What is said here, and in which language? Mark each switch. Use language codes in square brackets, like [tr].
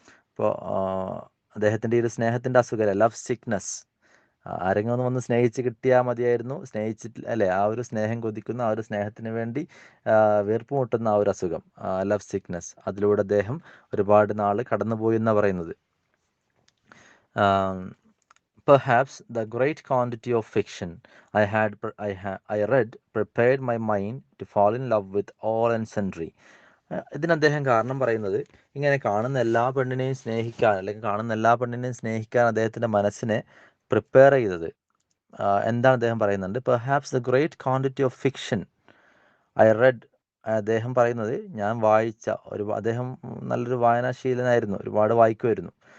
[ml] അപ്പോൾ അദ്ദേഹത്തിൻ്റെ ഈ ഒരു സ്നേഹത്തിൻ്റെ അസുഖം, ലവ് സിക്നെസ്, ആരെങ്കിലും ഒന്ന് വന്ന് സ്നേഹിച്ച് കിട്ടിയാൽ മതിയായിരുന്നു, സ്നേഹിച്ചിട്ട് അല്ലേ, ആ ഒരു സ്നേഹം കൊതിക്കുന്ന, ആ ഒരു സ്നേഹത്തിന് വേണ്ടി വീർപ്പ് മുട്ടുന്ന ആ ഒരു അസുഖം, ലവ് സിക്നെസ്, അതിലൂടെ അദ്ദേഹം ഒരുപാട് നാൾ കടന്നുപോയി എന്നാണ് പറയുന്നത്. [en] Perhaps the great quantity of fiction I read prepared my mind to fall in love with all and sundry. [ml] ഇതിന് അദ്ദേഹം കാരണം പറയുന്നത്, ഇങ്ങനെ കാണുന്ന എല്ലാ പെണ്ണിനെയും സ്നേഹിക്കാൻ, അല്ലെങ്കിൽ കാണുന്ന എല്ലാ പെണ്ണിനെയും സ്നേഹിക്കാൻ അദ്ദേഹത്തിൻ്റെ മനസ്സിനെ പ്രിപ്പയർ ചെയ്തത് എന്താണ് അദ്ദേഹം പറയുന്നുണ്ട്. [en] Perhaps the great quantity of fiction I read. [ml] അദ്ദേഹം പറയുന്നത്, ഞാൻ വായിച്ച അദ്ദേഹം നല്ലൊരു വായനാശീലനായിരുന്നു, ഒരുപാട് വായിക്കുമായിരുന്നു.